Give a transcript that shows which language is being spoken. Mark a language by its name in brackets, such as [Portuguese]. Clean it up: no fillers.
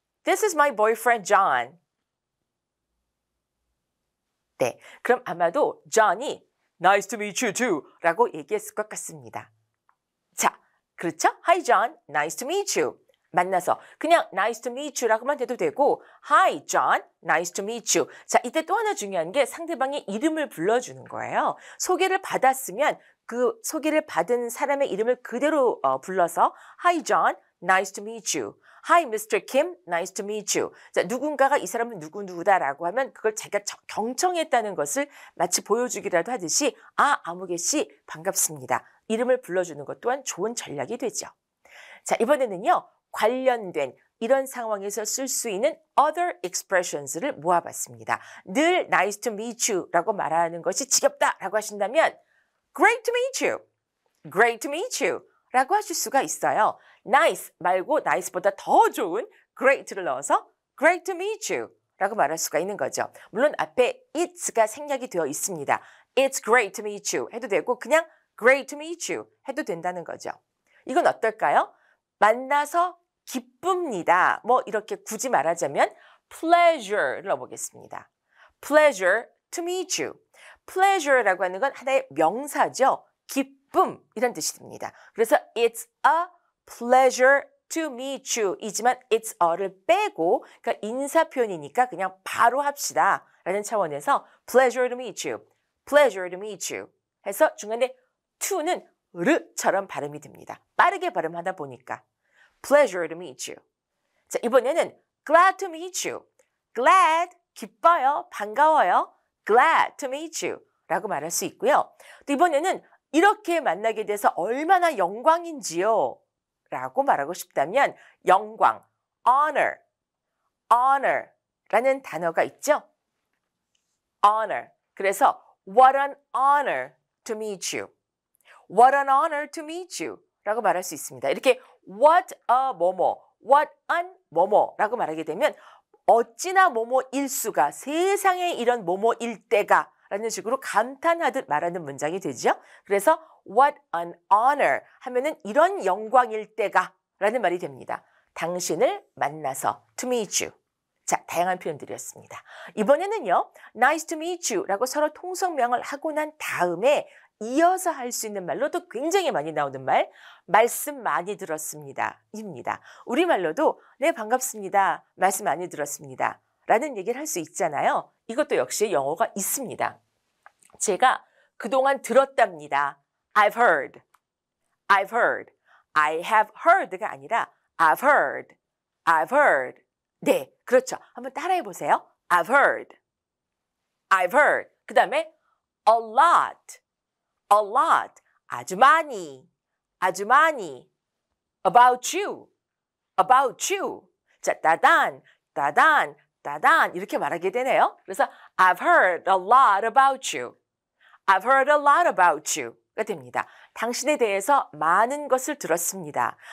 [English] This is my boyfriend, John. [Korean] 네, 그럼 아마도 존이 [English] Nice to meet you too [Korean] 라고 얘기했을 것 같습니다. 자, 그렇죠? [English] Hi, John. Nice to meet you. [Korean] 만나서 그냥 [English] nice to meet you [Korean] 라고만 해도 되고 [English] Hi, John. Nice to meet you. [Korean] 자, 이때 또 하나 중요한 게 상대방의 이름을 불러주는 거예요. 소개를 받았으면 그 소개를 받은 사람의 이름을 그대로 불러서 [English] Hi, John. Nice to meet you. Hi, Mr. Kim. Nice to meet you. [Korean] 자, 누군가가 이 사람은 누구누구다라고 하면 그걸 자기가 경청했다는 것을 마치 보여주기라도 하듯이 아무개 씨 반갑습니다. 이름을 불러주는 것 또한 좋은 전략이 되죠. 자, 이번에는요. 관련된 이런 상황에서 쓸 수 있는 [English] other expressions [Korean] 를 모아봤습니다. 늘 [English] nice to meet you [Korean] 라고 말하는 것이 지겹다라고 하신다면 [English] great to meet you, great to meet you [Korean] 라고 하실 수가 있어요. nice 말고 nice보다 더 좋은 great를 넣어서 [English] great to meet you [Korean] 라고 말할 수가 있는 거죠. 물론 앞에 it's가 생략이 되어 있습니다. [English] It's great to meet you [Korean] 해도 되고 그냥 [English] great to meet you [Korean] 해도 된다는 거죠. 이건 어떨까요? 만나서 기쁩니다. 뭐 이렇게 굳이 말하자면 pleasure를 넣어보겠습니다. [English] Pleasure to meet you. [Korean] Pleasure라고 하는 건 하나의 명사죠. 기쁨 이런 뜻이 됩니다. 그래서 [English] it's a pleasure to meet you [Korean] 이지만 it's a를 빼고 그러니까 인사 표현이니까 그냥 바로 합시다 라는 차원에서 [English] pleasure to meet you. Pleasure to meet you [Korean] 해서 중간에 to는 르처럼 발음이 됩니다. 빠르게 발음하다 보니까 [English] Pleasure to meet you. [Korean] 자, 이번에는 [English] glad to meet you. [Korean] Glad, 기뻐요, 반가워요. [English] Glad to meet you [Korean] 라고 말할 수 있고요. 또 이번에는 이렇게 만나게 돼서 얼마나 영광인지요 라고 말하고 싶다면 영광, honor, honor 라는 단어가 있죠. [English] honor. [Korean] 그래서 [English] what an honor to meet you. What an honor to meet you [Korean] 라고 말할 수 있습니다. 이렇게 what a 뭐뭐, what an 뭐뭐 라고 말하게 되면 어찌나 뭐뭐일 수가, 세상에 이런 뭐뭐일 때가 라는 식으로 감탄하듯 말하는 문장이 되죠. 그래서 [English] what an honor [Korean] 하면은 이런 영광일 때가 라는 말이 됩니다. 당신을 만나서 [English] to meet you. [Korean] 자, 다양한 표현들이었습니다. 이번에는요. [English] nice to meet you [Korean] 라고 서로 통성명을 하고 난 다음에 이어서 할 수 있는 말로도 굉장히 많이 나오는 말씀 많이 들었습니다. 입니다. 우리말로도 네, 반갑습니다. 말씀 많이 들었습니다. 라는 얘기를 할 수 있잖아요. 이것도 역시 영어가 있습니다. 제가 그동안 들었답니다. [English] I've heard. I've heard. I have heard [Korean] 가 아니라 [English] I've heard. I've heard. [Korean] 네, 그렇죠. 한번 따라해 보세요. [English] I've heard. I've heard. [Korean] 그 다음에 [English] a lot. A lot. [Korean] 아주 많이. 아주 많이. [English] About you. About you. [Korean] 자, 따단, 따단, 따단 이렇게 말하게 되네요. 그래서 [English] I've heard a lot about you. I've heard a lot about you가 됩니다. [Korean] 당신에 대해서 많은 것을 들었습니다.